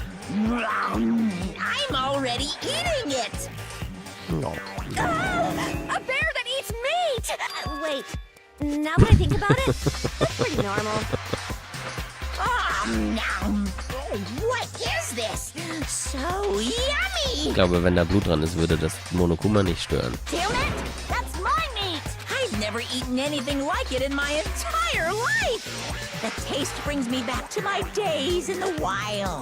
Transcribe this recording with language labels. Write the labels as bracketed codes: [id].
[en] I'm already eating it. No. A bear that eats meat! Wait, now that I think about it, that's pretty normal. What is this? So yummy. [de] Ich glaube, wenn da Blut dran ist, würde das Monokuma nicht stören. [en] Damn it! That's my meat! I've never eaten anything like it in my entire life. The taste brings me back to my days in the wild.